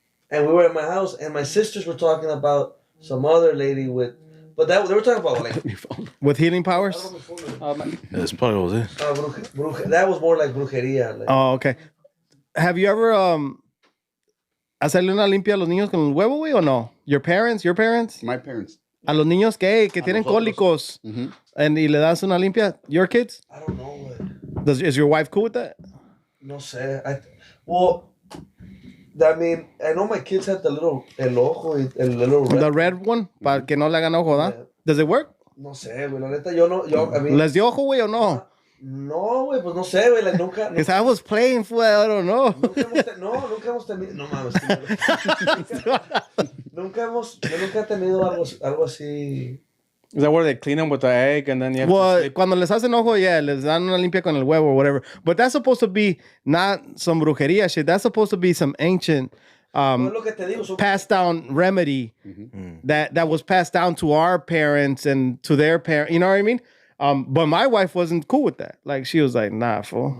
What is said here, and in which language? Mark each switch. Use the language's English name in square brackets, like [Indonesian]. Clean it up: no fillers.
[English] And we were at my house, and my sisters were talking about some other lady with... But they were talking about, like... With healing powers? That's probably what it is. That was more like brujeria. Like. Oh, okay. Have you ever... [Spanish] hacerle una limpia a los niños con el huevo, güey, o no? [English] Your parents? My parents. [Spanish] A los niños que tienen cólicos. Y le das una limpia. [English] Your kids? I don't know, güey. Is your wife cool with that? [Spanish] No sé. [English] Well... I mean, I know my kids have [Spanish] el ojo y el [English] little red. The red one, [Spanish] para que no le hagan ojo, ¿da? [English] Does it work? [Spanish] No sé, güey, la neta, [English] I mean, [Spanish] ¿Les dio ojo, güey, o no? No, güey, pues no sé, güey, nunca. [English] Because I was playing, fool, I don't know. [Spanish] Nunca hemos tenido, no mames. Yo nunca he tenido algo así. [English] Is that where they clean them with the egg and then you have to sleep? [Spanish] Cuando les hacen ojo, yeah, les dan una limpia con el huevo [English] or whatever. But that's supposed to be not some brujeria shit. That's supposed to be some ancient passed down remedy that was passed down to our parents and to their parents. You know what I mean? But my wife wasn't cool with that. Like, she was like, nah, fool.